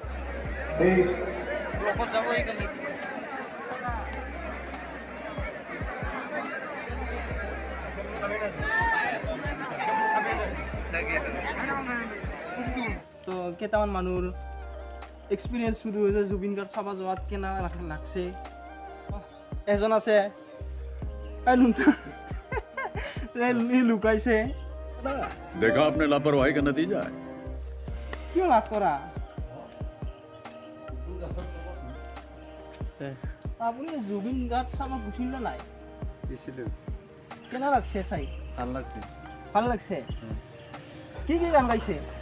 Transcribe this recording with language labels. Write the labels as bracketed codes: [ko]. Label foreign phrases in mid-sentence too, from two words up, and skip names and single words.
[as] লগত যাব এইকাৰণে তো কেইটামান মানুহৰ এক্সপিৰিয়েঞ্চ শুধু হৈছে জুবিন গাৰ্গ চাব যোৱাত কেনে লাগছে। এজন আছে লুকাইছে। [hi] देखा आपने लापरवाही का नतीजा है। [as] কিয় লাজ কৰা আপুনি জুবিন গাৰ্গ চাব গৈছিল নে নাই? গৈছিলোঁ। কেনে লাগছে চাই? ভাল লাগছে। ভাল লাগছে। কি গান গাইছে?